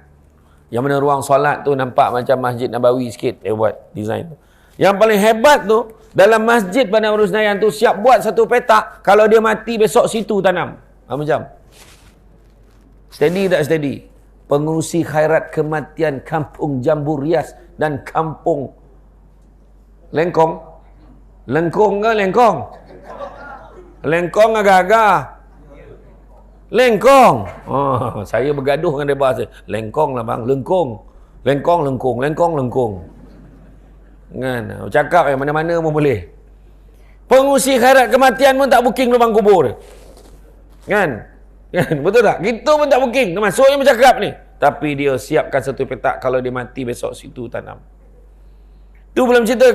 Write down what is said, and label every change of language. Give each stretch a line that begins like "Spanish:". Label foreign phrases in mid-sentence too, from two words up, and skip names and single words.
Malay: Yang mana ruang solat tu nampak macam Masjid Nabawi sikit dia buat design tu. Yang paling hebat tu, dalam Masjid Bandar Baru Senayan tu siap buat satu petak, kalau dia mati besok situ tanam. Macam steady tak steady? Pengurusi khairat kematian Kampung Jambu Rias dan Kampung Lengkong. Lengkong ke Lengkong? Lengkong agak-agak. Lengkong. Oh, saya bergaduh dengan dia bahasa. Lengkong lah bang, lengkong. Lengkong, lengkong, lengkong, lengkong. Kan? Cakap mana-mana pun boleh. Pengurusi khairat kematian pun tak booking lubang kubur dia. Kan? Betul tak? Kita pun tak booking. Masuknya bercakap ni. Tapi dia siapkan satu petak, kalau dia mati besok situ tanam. Tu belum cerita.